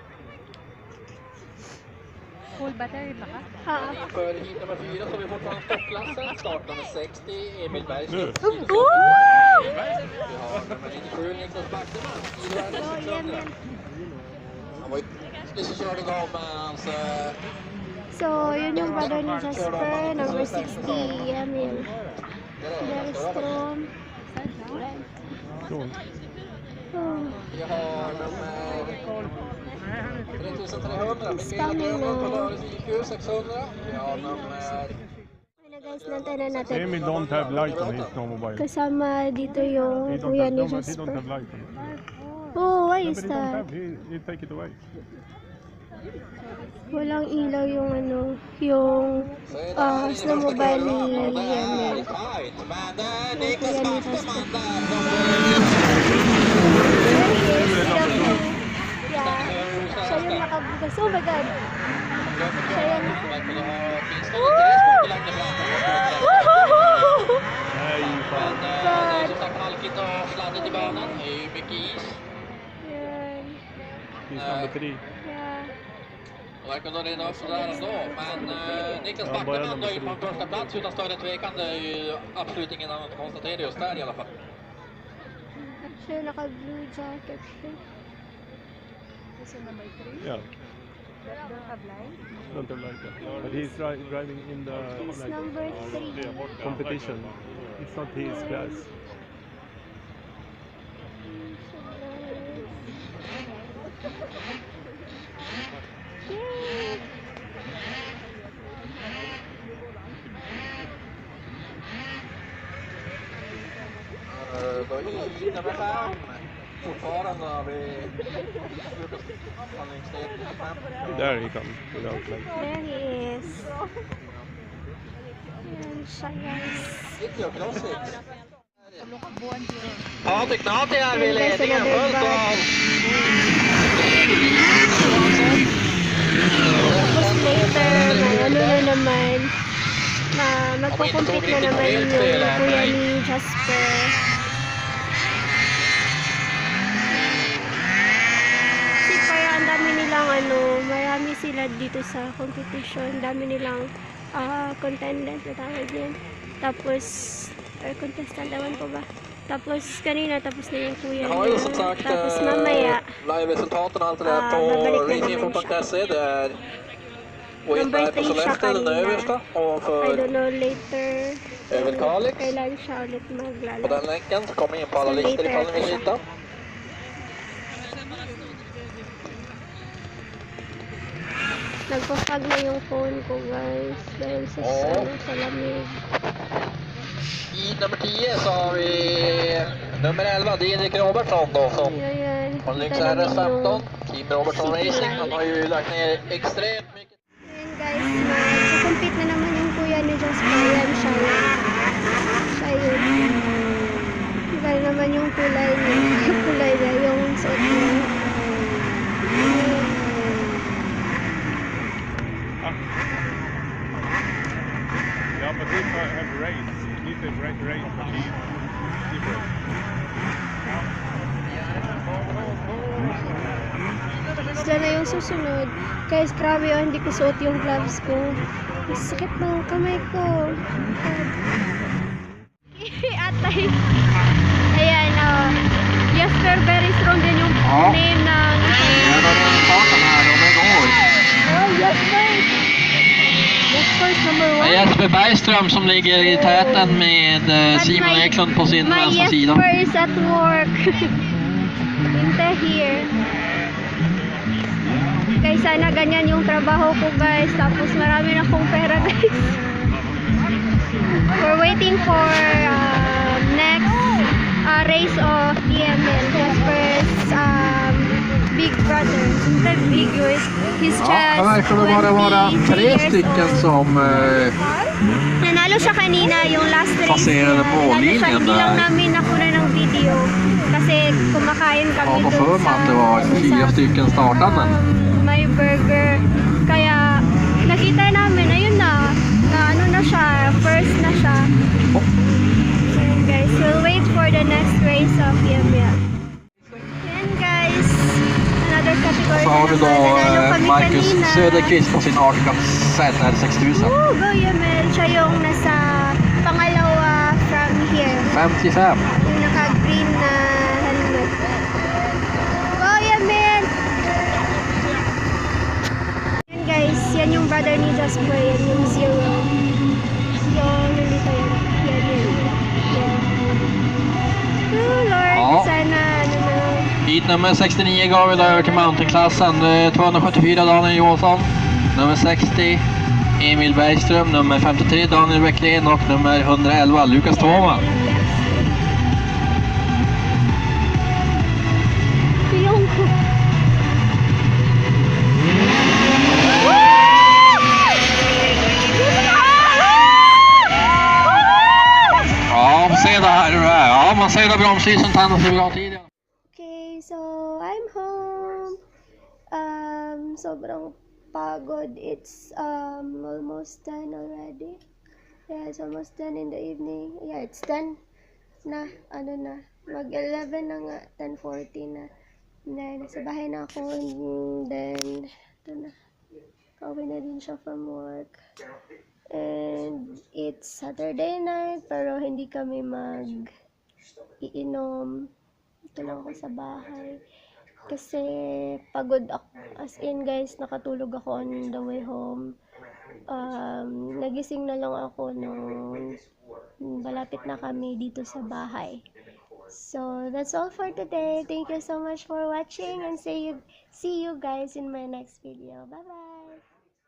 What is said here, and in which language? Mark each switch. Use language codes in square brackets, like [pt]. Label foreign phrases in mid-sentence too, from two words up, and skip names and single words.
[en] full battery [tl] ba ka? Ha? [sv] Men inför hit nummer 4 så har vi fortfarande stoppklassen. Start nummer 60, Emil Bergström. Woo! Vi har nummer 97, Niklas Backman. [en] Oh, Emil. [sv] Han var ju precis körd igång med hans... [tl] So, yun yung brother ni Jasper, number 60, Emil. Bergström. Oh. [sv] Vi har nummer 3300, Mikaela Grönlund på Lördags IQ 600. Vi har nummer [tl] Guys, nantanan natin. [en] Emil don't have light on his snowmobile. [tl] Kasama dito yung [en] He don't [tl] kuya [en] have, [tl] ni [en] no, but he don't Jasper. have light on it. Oh, why No, is but he don't that? have. He take it away. [tl] Walang ilaw yung ano, yung snowmobile ni Emil. Kuya ni Jasper. Yeah, siya yung nakabugas. [en] Oh my God! [tl] Siya yung [sv] Nej, fan. [en] God! [sv] Halkigt och sladdigt i banan. Det är ju mycket is. [tl] Yan. [en] He's number 3. Yeah. [sv] Det verkar nog rena upp sådär ändå. Men Niklas Backeman då in på en första plats utan större tvekan. Det är ju absolut ingen annan att konstatera just där i alla fall. [tl] Siya yung naka-blue jacket. [en] This is number 3. Yeah, Don't have light. don't have light. Yeah. But he's driving in the He's like, number 3. competition. It's not his class. Yay! [sv] Då är vi nummer 5. Fortfarande har vi handlingsledning på 5. [en] There he comes without light. There he is. [tl] Yan siya, guys. [sv] City och Classic. [tl] Buwan din. [sv] Patrik Nati här vid [tl] Yan, guys, [sv] ledningen. [en] another [sv] Fullt [en] bag. [sv] av. [tl] Tapos later, ano na naman, magpo-compete na naman yung kuya ni Jasper. Kasi kaya ang dami nilang marami sila dito sa competition, dami nilang contendant na tawag yun. Tapos, or contestant, ewan ko ba. Tapos kanina, tapos na yung kuya [sv] Jag har ju som [tl] niya. [sv] sagt [tl] Tapos mamaya, [sv] live-resultaten och allt det där på [tl] babalik na naman [sv] raceinfo.se. Det är Winberg på Sollefteå, den översta. [en] I [sv] Ovanför [en] don't know, later, [sv] Över Kalix. [tl] kailan siya ulit [sv] på [tl] maglalaro. [sv] den länken så kommer in på alla Så listor ifall ni vill lite hitta. [tl] Nagpapag na yung phone ko, guys, dahil sa, sa lamig. [sv] I nummer 10 så har vi nummer 11, Didrik Robertsson då som [tl] Ayan, [sv] från Lynx [tl] kita namin [sv] RS15. [tl] yung [sv] Team Robertson Racing, han har ju lagt ner extremt mycket. [tl] Ayan, guys, mag-compete na naman yung kuya ni Jasper. Ayan siya yun. Siya yun. Iba naman yung kulay niya. Yung kulay niya, yung suot niya. [en] Yeah, but he have race. He's a great race, but he's different. [tl] Sila na yung susunod. Guys, grabe yun. Hindi ko suot yung gloves ko. Sakit ng kamay ko. Atay. Ayan, Jasper, [en] very strong [tl] din yung name ng... [sv] Starten här, de är igång. [en] Oh, Jasper! Jasper's number 1. [sv] Jesper Bergström som ligger i täten med Simon Eklund på sin vänstra sida. [en] My Jesper is at work. Inte here. [tl] Guys, sana ganyan yung trabaho ko, guys. Tapos marami na akong pera, guys. [en] We're waiting for next race of EML. Jasper's big brother. Inte big, he's just [sv] Ja, här verkar det bara vara 3 stycken som [tl] nanalo siya kanina yung last race [sv] passerade [tl] niya. [sv] mållinjen [tl] Nanalo siya, hindi lang [sv] där. [tl] namin nakuna ng video kasi kumakain [sv] Ja, [tl] kami [sv] på [tl] dun [sv] för mig att det var 4 stycken startande. [tl] may burger. Kaya nakita namin, ayun na ano na siya, first na siya. Ayan, guys, [en] we'll wait for the next race of EML. [tl] Ayan, guys, [en] another category [sv] Så har vi då [tl] nanalo kami [sv] Marcus [tl] kanina. [sv] Söderqvist på sin Arctic ZR 6000. [tl] Woo, go EML! Siya yung nasa pangalawa [en] from here. [tl] 55. Yung naka-green na helmet. [en] Go EML! [tl] Yan, guys, yan yung brother ni Jasper. Yan yung 0. Yung nandito yan. Yan yun. Yan. [en] Oh Lord, [sv] Ja. [tl] sana ano na. [sv] Hit nummer 69 går vi då över till mountainklassen. 274 Daniel Johansson. Nummer 60 Emil Bergström, nummer 53, Daniel Bäcklin och nummer 111, Lukas Thoma. [tl] Yung ko. [sv] Ja, man ser det här. Ja, man ser det bromsisen tänder så bra tid. [en] Okay, so I'm home. [tl] Sobrang pagod. [en] It's almost 10 already. Yeah, it's almost 10 in the evening. Yeah, it's [tl] 10 na. Ano na? Mag-11 na nga. 10:40 na. Then, nasa bahay na ako. [en] And then, [tl] ito na. Kauwi na din siya [en] from work. And it's Saturday night, [tl] pero hindi kami iinom. Ito lang ako sa bahay. Kasi pagod ako. As in guys, nakatulog ako [en] on the way home. [tl] Nagising na lang ako nung malapit na kami dito sa bahay. [en] So, that's all for today. Thank you so much for watching and see you guys in my next video. Bye-bye!